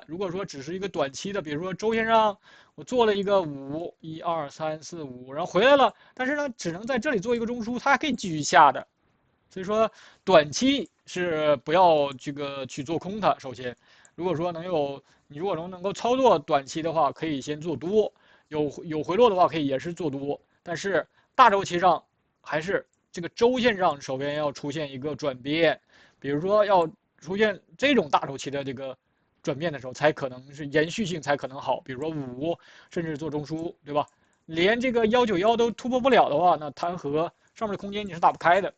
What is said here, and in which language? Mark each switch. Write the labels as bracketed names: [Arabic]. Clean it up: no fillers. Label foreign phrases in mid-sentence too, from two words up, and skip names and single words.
[Chinese] 如果說只是一個短期的，比如說周線上我做了一個5，1、2、3、4、5，然後回來了，但是呢，只能在這裡做一個中樞，它還可以繼續下的。所以說短期是不要這個去做空它。首先，如果說你如果能夠操作短期的話，可以先做多，有回落的話可以也是做多，但是大周期上還是這個周線上首先要出現一個轉變，比如說要出現這種大周期的這個轉變的時候，才可能是延續性才可能好。比如說5，甚至做中樞，對吧？連這個191都突破不了的話，那彈劾上面的空間你是打不開的。